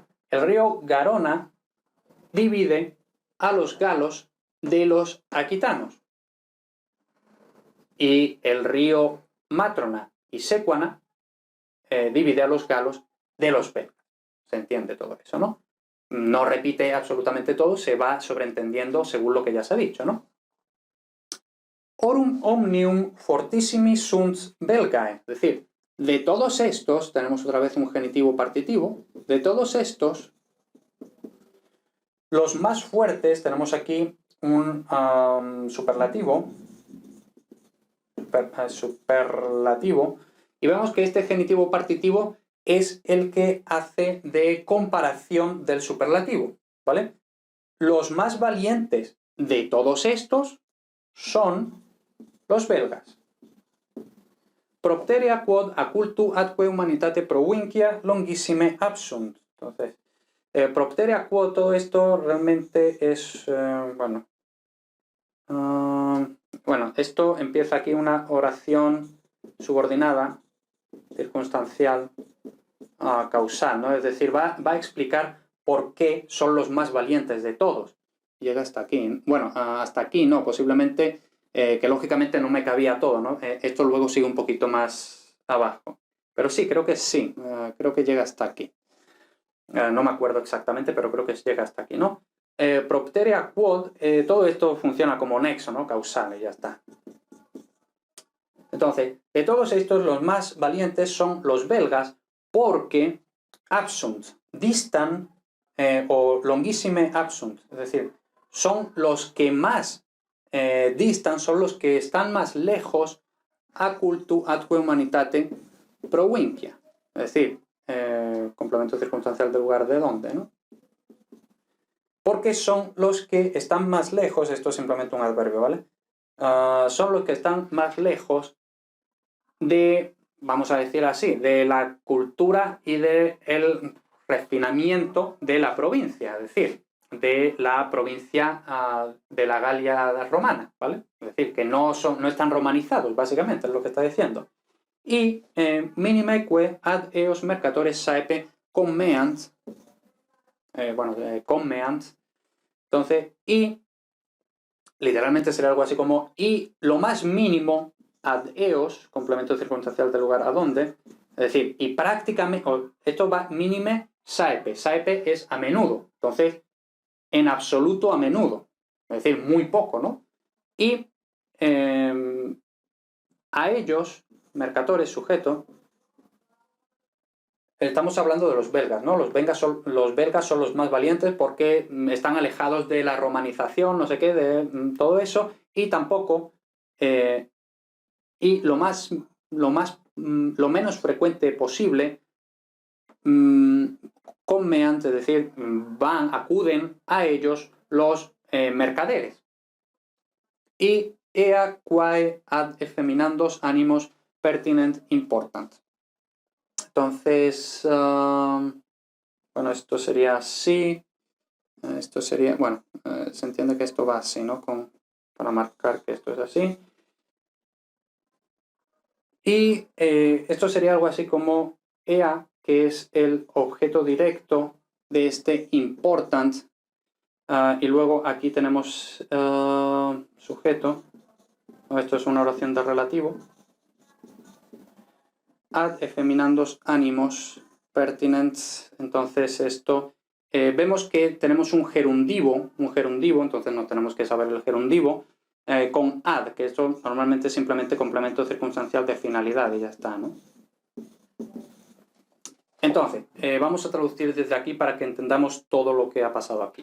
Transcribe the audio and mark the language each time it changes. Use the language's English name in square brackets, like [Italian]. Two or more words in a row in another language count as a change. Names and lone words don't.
[Spanish] El río Garona divide a los galos de los aquitanos. Y el río Matrona y Sequana divide a los galos de los belgas. Se entiende todo eso, ¿no? No repite absolutamente todo, se va sobreentendiendo según lo que ya se ha dicho, ¿no? [Latin] Orum omnium fortissimi sunt belgae, [Spanish] es decir, de todos estos, tenemos otra vez un genitivo partitivo, de todos estos, los más fuertes, tenemos aquí un superlativo, y vemos que este genitivo partitivo es el que hace de comparación del superlativo, ¿vale? Los más valientes de todos estos son los belgas. [Latin] Propterea quod acultu atque humanitate provincia longissime absunt. Entonces, propterea quod, [Spanish] todo esto realmente es, bueno, esto empieza aquí una oración subordinada, circunstancial, causal, ¿no? Es decir, va a explicar por qué son los más valientes de todos. Llega hasta aquí. Bueno, hasta aquí no, posiblemente, que lógicamente no me cabía todo, ¿no? Esto luego sigue un poquito más abajo. Pero sí, creo que sí, creo que llega hasta aquí. No me acuerdo exactamente, pero creo que llega hasta aquí, ¿no? [Latin] Propterea quod, [Spanish] todo esto funciona como nexo, ¿no? Causal, y ya está. Entonces, de todos estos, los más valientes son los belgas porque absunt, distan, o [Latin] longissime absunt, [Spanish] es decir, son los que más distan, son los que están más lejos [Latin] a cultu atque humanitate provincia, [Spanish] es decir, complemento circunstancial del lugar de donde, ¿no? Porque son los que están más lejos, esto es simplemente un adverbio, ¿vale? Son los que están más lejos de, vamos a decir así, de la cultura y del refinamiento de la provincia, es decir, de la provincia de la Galia romana, ¿vale? Es decir, que no están romanizados, básicamente, es lo que está diciendo. [Latin] Y minimeque ad eos mercatores saepe commeant, commeant, [Spanish] entonces, y literalmente sería algo así como, y lo más mínimo [Latin] ad eos, [Spanish] complemento circunstancial del lugar a donde, es decir, y prácticamente, esto va [Latin] mínime saepe, saepe [Spanish] es a menudo, entonces, en absoluto a menudo, es decir, muy poco, ¿no? Y a ellos, mercatores, sujeto, estamos hablando de los belgas, ¿no? Los belgas son los más valientes porque están alejados de la romanización, no sé qué, de todo eso, y tampoco, y lo menos frecuente posible, commeant, es decir, acuden a ellos los mercaderes. [Latin] Y ea quae ad effeminandos animos pertinent important. [Spanish] Entonces, bueno, esto sería así. Esto sería, bueno, se entiende que esto va así, ¿no? Para marcar que esto es así. Y esto sería algo así como EA, que es el objeto directo de este important. Y luego aquí tenemos sujeto. Esto es una oración de relativo. [Latin] Ad effeminandos animos pertinents. [Spanish] Entonces esto, vemos que tenemos un gerundivo, entonces no tenemos que saber el gerundivo, con ad, que esto normalmente es simplemente complemento circunstancial de finalidad y ya está, ¿no? Entonces, vamos a traducir desde aquí para que entendamos todo lo que ha pasado aquí.